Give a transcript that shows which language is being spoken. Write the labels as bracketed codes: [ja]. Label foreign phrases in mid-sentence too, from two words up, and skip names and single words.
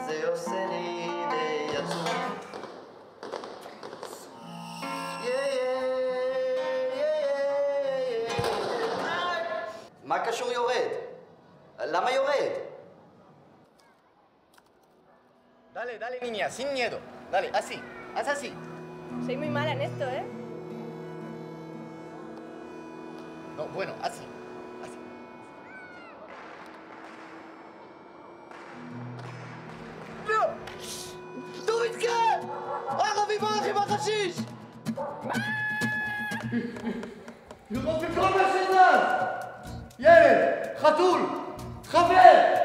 [he] עושה לי די עצוב. מה קשור יורד? למה יורד? [es] Dale, dale, niña, sin miedo. Dale, así, haz así. Soy muy mala en esto, ¿eh? No, bueno, así, así. [he] לא! דורית כאן! ערבי ברח עם החשיש! לראות בכל מה שזז! ילד, חתול, חבר!